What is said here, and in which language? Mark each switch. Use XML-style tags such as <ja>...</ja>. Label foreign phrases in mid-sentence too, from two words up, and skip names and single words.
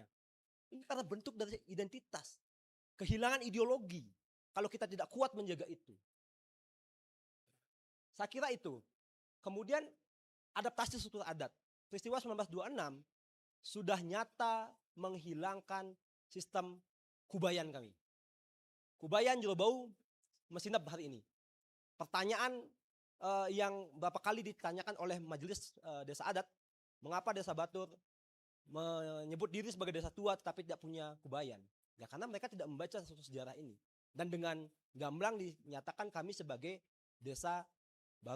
<id>Ini karena bentuk dari identitas. Kehilangan ideologi kalau kita tidak kuat menjaga itu. Saya kira itu. Kemudian adaptasi struktur adat. Peristiwa 1926 sudah nyata menghilangkan sistem kubayan kami. Kubayan Jorobau mesinap hari ini. Pertanyaan yang berapa kali ditanyakan oleh majelis desa adat, mengapa desa Batur menyebut diri sebagai desa tua tetapi tidak punya kubayan? Ya karena mereka tidak membaca sejarah ini. Dan dengan gamblang dinyatakan kami sebagai desa baru.</id>